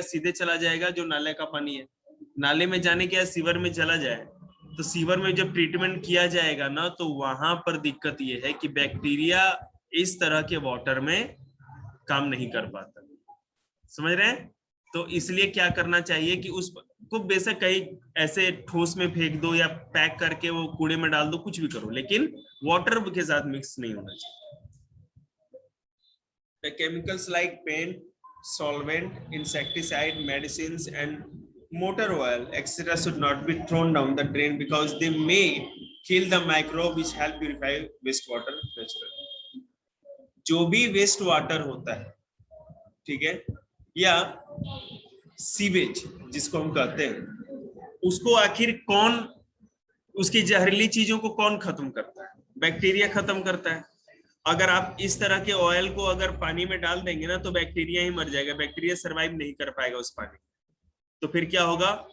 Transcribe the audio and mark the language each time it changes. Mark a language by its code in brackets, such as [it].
[hi] सीधे चला जाएगा जो नाले का पानी है। नाले में जाने के बाद सीवर में चला जाए, तो सीवर में जब ट्रीटमेंट किया जाएगा ना, तो वहां पर दिक्कत ये है कि बैक्टीरिया इस तरह के वाटर में काम नहीं कर पाता। समझ रहे हैं? तो इसलिए क्या करना चाहिए कि उसको बेशक कहीं ऐसे ठोस में फेंक दो या पैक करके वो कूड़े में डाल दो, कुछ भी करो, लेकिन वाटर के साथ मिक्स नहीं होना चाहिए। [en] The chemicals like paint, solvent, insecticide, medicines and motor oil etc. should not be thrown down the drain because they may kill the microbe which help purify wastewater naturally. [hi] जो भी waste water होता है, ठीक है, या sewage जिसको हम कहते हैं, उसको आखिर कौन, उसकी जहरीली चीजों को कौन खत्म करता है? बैक्टीरिया खत्म करता है। अगर आप इस तरह के ऑयल को अगर पानी में डाल देंगे ना, तो बैक्टीरिया ही मर जाएगा, बैक्टीरिया सरवाइव नहीं कर पाएगा उस पानी। तो फिर क्या होगा?